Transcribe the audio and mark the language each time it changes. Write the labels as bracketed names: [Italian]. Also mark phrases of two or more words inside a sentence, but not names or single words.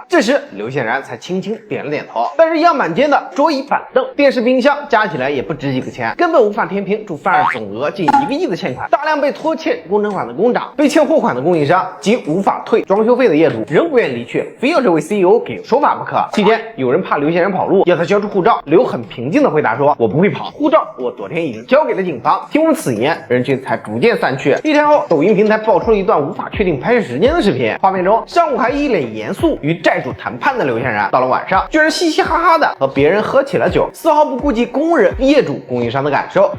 [Chinese] 这时，刘宪然才轻轻点了点头。但是样板间的桌椅板凳、电视、冰箱加起来也不值几个钱，根本无法填平驻范儿总額近1个億的欠款。大量被拖欠工程款的工长、被欠货款的供应商及无法退装修費的業主，仍不願離去，非要這位 CEO 給說法不可。期間，有人怕劉憲然跑路，要他交出護照。劉很平靜地回答說：“我不會跑，護照我昨天已經交給了警方。” 聽聞此言，人群才逐漸散去。1天後，抖音平台爆出了一段無法確定拍攝時間的視頻，畫面中上午還一臉嚴肅與債主談判的劉憲然，到了晚上居然嘻嘻哈哈的和別人喝起了酒，絲毫不顧及工人、業主、供應商的感受。